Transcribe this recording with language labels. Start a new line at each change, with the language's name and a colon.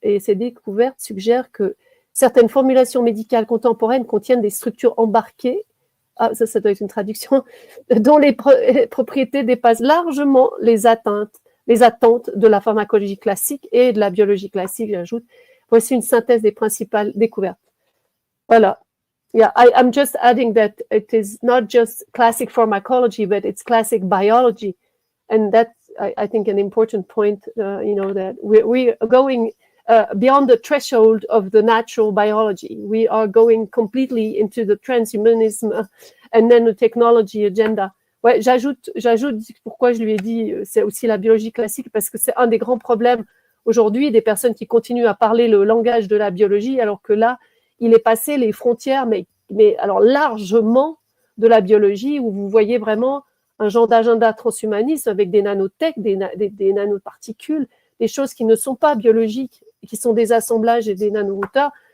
French: Et ces découvertes suggèrent que certaines formulations médicales contemporaines contiennent des structures embarquées, ça doit être une traduction, dont les propriétés dépassent largement les attentes de la pharmacologie classique et de la biologie classique, j'ajoute. Voici une synthèse des principales découvertes. Voilà.
English: Yeah, I'm just adding that it is not just classic pharmacology, but it's classic biology. And that's, I think, an important point, that we are going beyond the threshold of the natural biology. We are going completely into the transhumanism and nanotechnology agenda.
French: Ouais, j'ajoute pourquoi je lui ai dit, c'est aussi la biologie classique, parce que c'est un des grands problèmes aujourd'hui, des personnes qui continuent à parler le langage de la biologie, alors que là, il est passé les frontières, mais alors largement de la biologie, où vous voyez vraiment un genre d'agenda transhumaniste avec des nanotech, des nanoparticules, des choses qui ne sont pas biologiques, qui sont des assemblages et des nanorouteurs.